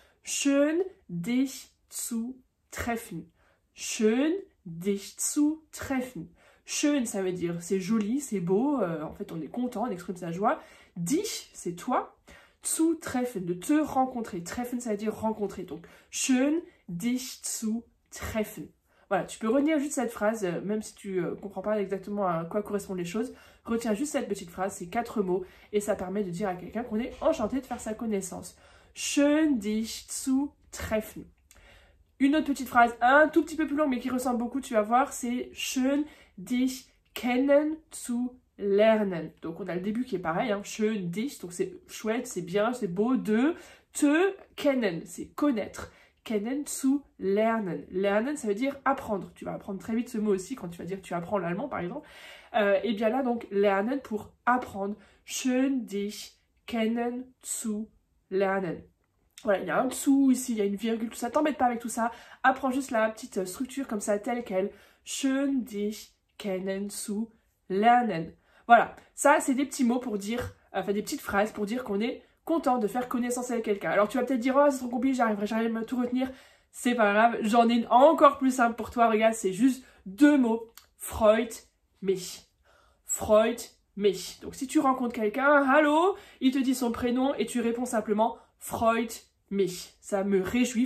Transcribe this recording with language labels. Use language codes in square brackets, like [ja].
[de] Schön dich zu treffen. Schön dich zu treffen. Schön, [fr] ça veut dire c'est joli, c'est beau, en fait on est content, on exprime sa joie. Dich, c'est toi. Zu treffen, de te rencontrer. Treffen, ça veut dire rencontrer. [de] Donc, schön dich zu treffen. [fr] Voilà, tu peux retenir juste cette phrase, même si tu ne comprends pas exactement à quoi correspondent les choses. Retiens juste cette petite phrase, c'est 4 mots, et ça permet de dire à quelqu'un qu'on est enchanté de faire sa connaissance. [de] Schön dich zu treffen. [fr] Une autre petite phrase, un tout petit peu plus longue, mais qui ressemble beaucoup, tu vas voir, c'est [de] schön dich kennen zu lernen. [fr] Donc on a le début qui est pareil, hein, [de] schön dich, [fr] donc c'est chouette, c'est bien, c'est beau, de te kennen, c'est connaître. [de] Kennen zu lernen. Lernen, [fr] ça veut dire apprendre. Tu vas apprendre très vite ce mot aussi quand tu vas dire que tu apprends l'allemand, par exemple. Et bien là, donc, lernen pour apprendre. [de] Schön dich kennen zu lernen. [fr] Voilà, il y a un dessous ici, il y a une virgule, tout ça. T'embête pas avec tout ça. Apprends juste la petite structure comme ça, telle qu'elle. [de] Schön dich kennen zu lernen. [fr] Voilà, ça, c'est des petits mots pour dire, enfin des petites phrases pour dire qu'on est content de faire connaissance avec quelqu'un. Alors tu vas peut-être dire, oh c'est trop compliqué, j'arrive à tout retenir. C'est pas grave, j'en ai une encore plus simple pour toi. Regarde, c'est juste 2 mots. [de] Freut mich. Freut mich. [fr] Donc si tu rencontres quelqu'un, hallo, il te dit son prénom et tu réponds simplement [de] freut mich. [fr] Ça me réjouit.